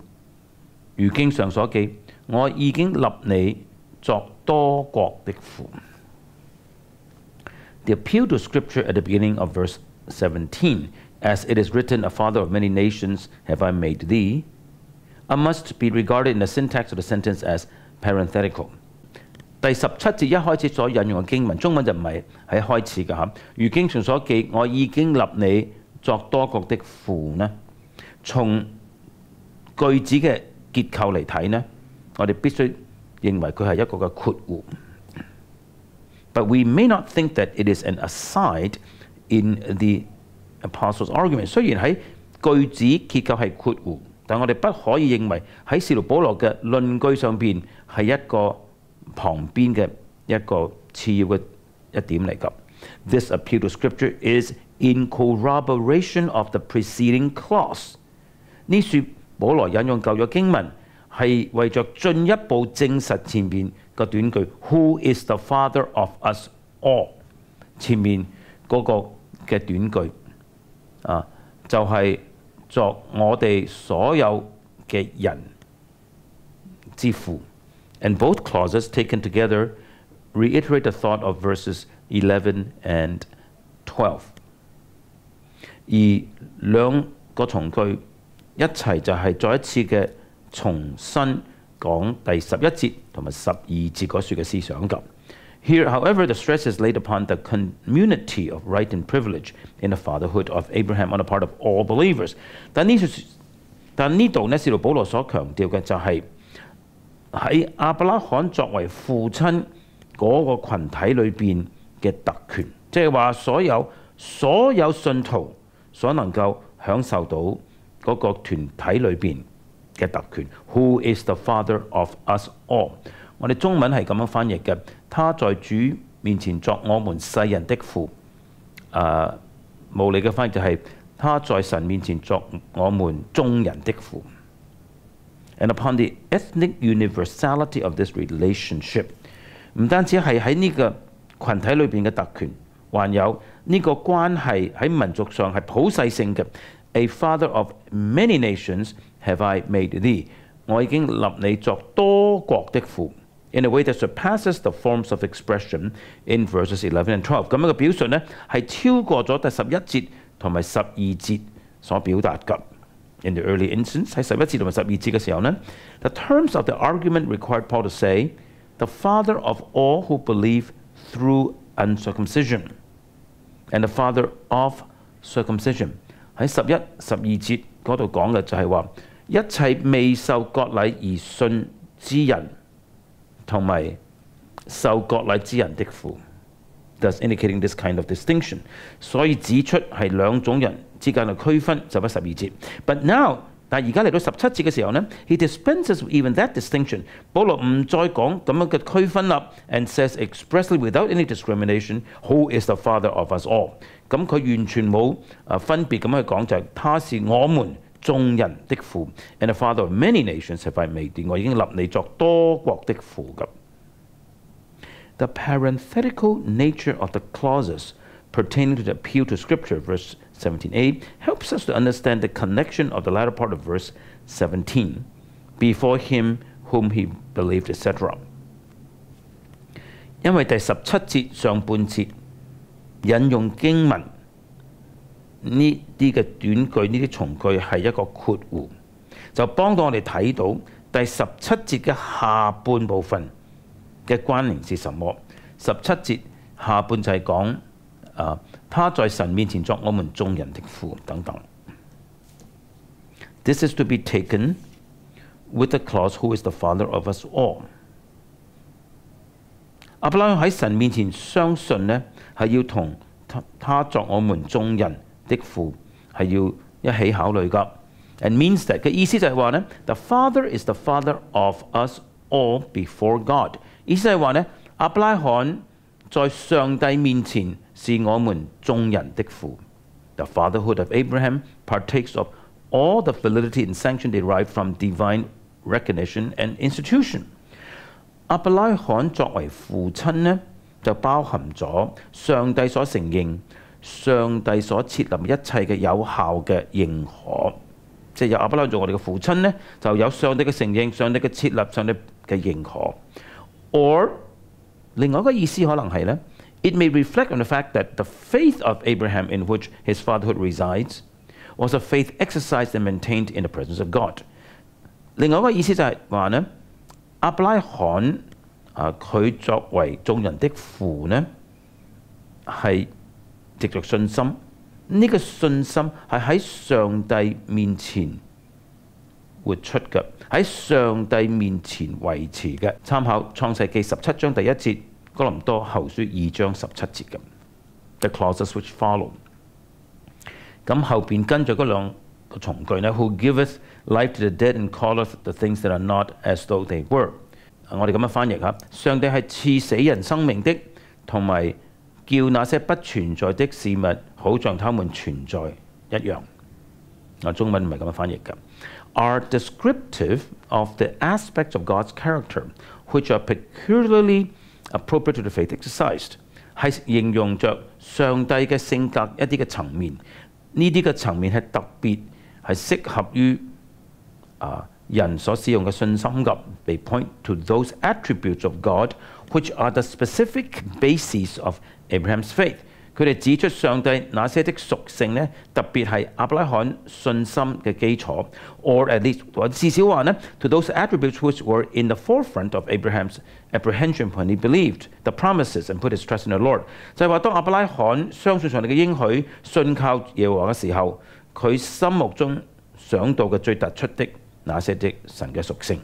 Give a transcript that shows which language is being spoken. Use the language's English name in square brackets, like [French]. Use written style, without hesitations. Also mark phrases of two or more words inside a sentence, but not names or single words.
[Cantonese] 如經上所記，我已經立你作多國的父。 [English] The appeal to Scripture at the beginning of verse 17, as it is written, a father of many nations have I made thee, must be regarded in the syntax of the sentence as parenthetical。 [Cantonese] 第17節一開始所引用嘅經文，中文就唔係喺開始㗎嚇。如經上所記，我已經立你作多國的父呢。從句子嘅結構嚟睇呢，我哋必須認為佢係一個嘅括弧。 [English] But we may not think that it is an aside in the Apostles' argument。 [Cantonese] 雖然喺句子結構係括弧，但我哋不可以認為喺使徒保羅嘅論據上邊係一個旁邊嘅一個次要嘅一點嚟㗎。 [English] This appeal to Scripture is in corroboration of the preceding clause。 [Cantonese] 呢處保羅引用舊約經文係為着進一步證實前面個短句 [English] Who is the Father of us all？ [Cantonese] 前面嗰個嘅短句就係作我哋所有嘅人之父。 [English] And both clauses taken together reiterate the thought of verses 11 and 12。 [Cantonese] 而兩個從句一齊就係再一次嘅重新講第11節同埋12節嗰處嘅思想㗎。 [English] Here, however, the stress is laid upon the community of right and privilege in the fatherhood of Abraham on the part of all believers。 [Cantonese] 但呢度呢，使徒保羅所強調嘅就係喺亞伯拉罕作為父親嗰個群體裏邊嘅特權，即係話所有信徒所能夠享受到嗰個團體裏邊嘅特權。 [English] Who is the Father of us all？ [Cantonese] 我哋中文係咁樣翻譯嘅，他在主面前作我們世人的父。無理嘅翻譯就係他在神面前作我們眾人的父。 [English] And upon the ethnic universality of this relationship， [Cantonese] 唔單止係喺呢個群體裏邊嘅特權，還有呢個關係喺民族上係普世性嘅。 [English] A father of many nations have I made thee， [Cantonese] 我已經立你作多國的父。 [English] In a way that surpasses the forms of expression in verses 11 and 12。 [Cantonese] 咁樣嘅表述呢，係超過咗第11節同埋12節所表達嘅。 [English] In the early instance， [Cantonese] 喺11節同埋12節嘅時候呢， [English] the terms of the argument required Paul to say the father of all who believe through uncircumcision and the father of circumcision。 [Cantonese] 喺11、12節嗰度講嘅就係話一切未受割禮而信之人同埋受割禮之人的父。 [English] Thus indicating this kind of distinction， [Cantonese] 所以指出係兩種人之間嘅區分。11、12 節。 [English] But now， [Cantonese] 但係而家嚟到17節嘅時候呢， [English] he dispenses even that distinction。 [Cantonese] 保羅唔再講咁樣嘅區分啦 [English] ，and says expressly without any discrimination who is the father of us all。 [Cantonese] 咁佢完全冇分別咁樣去講，就係他是我們眾人的父 ， [English] and the father of many nations have I made thee， [Cantonese] 我已經立你作多國的父咁。 [English] The parenthetical nature of the clauses pertaining to the appeal to Scripture, verse 17a, helps us to understand the connection of the latter part of verse 17, before him whom he believed, etc. [Cantonese] 因為第17節上半節引用經文呢啲嘅短句、呢啲從句係一個括弧，就幫到我哋睇到第17節嘅下半部分嘅關聯是什麼？17節下半就係講他在神面前作我們眾人的父等等。 [English] This is to be taken with the clause who is the father of us all。 [Cantonese] 亞伯拉罕喺神面前相信呢，係要同他作我們眾人的父係要一起考慮㗎。 [English] And means that [Cantonese] 嘅意思就係話呢 ， [English] the father is the father of us all before God。 [Cantonese] 意思係話呢，亞伯拉罕在上帝面前是我們眾人的父。 [English] The fatherhood of Abraham partakes of all the validity and sanction derived from divine recognition and institution。 [Cantonese] 亞伯拉罕作為父親呢，就包含咗上帝所承認、上帝所設立一切嘅有效嘅認可。即係有亞伯拉罕做我哋嘅父親呢，就有上帝嘅承認、上帝嘅設立、上帝嘅認可。Or 另外一個意思可能係呢 ， [English] it may reflect on the fact that the faith of Abraham in which his fatherhood resides was a faith exercised and maintained in the presence of God。 [Cantonese] 另外一個意思就係話呢，亞伯拉罕佢作為眾人的父呢，係藉着信心，呢個信心係喺上帝面前活出嘅，喺上帝面前維持嘅。參考創世記17章第1節，哥林多後書2章17節嘅。 [English] The clauses which follow。 [Cantonese] 咁後邊跟住嗰兩個從句呢 [English] ，Who giveth life to the dead and calleth the things that are not as though they were。 [Cantonese] 我哋咁樣翻譯下，上帝係賜死人生命的，同埋叫那些不存在的事物，好像他們存在一樣。中文唔係咁樣翻譯嘅。 [English] Are descriptive of the aspects of God's character, which are peculiarly appropriate to the faith exercised， [Cantonese] 係形容着上帝嘅性格一啲嘅層面。呢啲嘅層面係特別係適合於人所使用嘅信心嘅。 [English] They point to those attributes of God which are the specific bases of Abraham's faith。 [Cantonese] 佢哋指出上帝那些的屬性呢，特別係亞伯拉罕信心嘅基礎， [English] or at least [Cantonese] 或至少話呢 [English] ，to those attributes which were in the forefront of Abraham's apprehension when he believed the promises and put his trust in the Lord。 [Cantonese] 就係話，當亞伯拉罕相信上帝嘅應許，信靠耶和華嘅時候，佢心目中想到嘅最突出的那些的神嘅屬性。